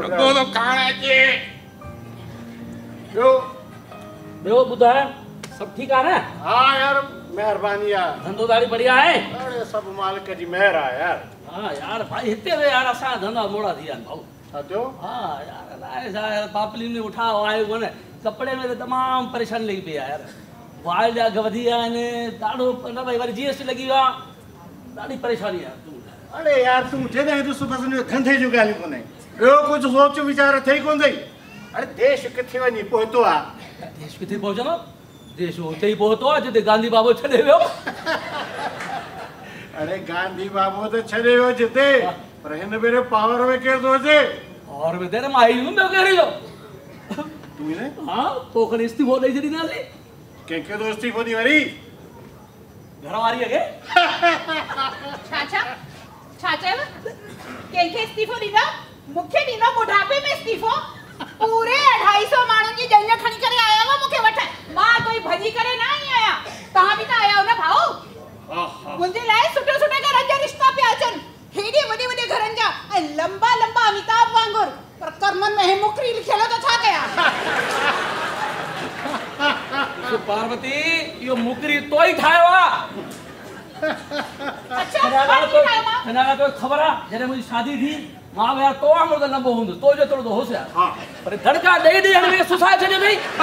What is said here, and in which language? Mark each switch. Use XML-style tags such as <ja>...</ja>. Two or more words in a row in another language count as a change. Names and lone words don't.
<sd>रुको तो खाण अचे ॿियो ॿियो ॿुधाए सभु ठीकु आहे न हा यार महिरबानी आहे धंधोदारी बढ़िया आहे अरे सभु मालिक जी महिर आहे यार हा यार भाई हिते वे यार असांजा धंधा मोड़ा थी विया आहिनि भाऊ छा थियो हा यार अलाए छा यार पापली में उठा आयो कोन्हे कपिड़े में त तमामु परेशानी लॻी पई आहे यार वाइल जा अघु वधी विया आहिनि ॾाढो न भई वरी GST लॻी वियो आहे ॾाढी परेशानी आहे तूं अरे यार तूं जॾहिं ॾिस बसि धंधे जूं ॻाल्हियूं कोन्हे ॿियो कुझु सोच वीचार थिए कोन अथई अरे देश किथे वञी पहुतो आहे देश किथे पहुचंदो देश उते ई पहुतो आहे जिते गांधी बाबो छॾे वियो अरे गांधी बाबू त छॾे वियो जिते पर हिन भेरे पावर में केरु थो अचे और में तेरे माई ॿियो कहिड़ी जो तूं ने हा पोइ खणी इस्तीफ़ो ॾेई छॾींदासीं कंहिंखे तो इस्तीफ़ो ॾी वरी घरवारीअ खे छा चयव कंहिंखे इस्तीफ़ो ॾींदा मूंखे ॾींदा बुढ़ापे में इस्तीफ़ो पूरे 250 माण्हुनि जी जंज खणी करे आया हुआ मूंखे वठण मां कोई भॼी करे न आई आहियां तव्हां बि त आया हो न भाऊ मुंहिंजे लाइ सुठे सुठे घरनि जा रिश्ता पिया अचनि हेॾे वॾे वॾे घरनि जा ऐं लंबा लंबा अमिताभ वांगुरु पर कर्मनि में हे मुकरी लिखियल त छा कयां पार्वती इहो मुकरी तो ई ठाहियो आहे अच्छा हिन तो ख़बर आहे जॾहिं मुंहिंजी शादी थी मां यार तो वांगुरु त लंबो हूंदो तो जेतिरो त होसि यार पर धड़का ॾेई ॾेई में सुसाए छॾियो अथई</sd>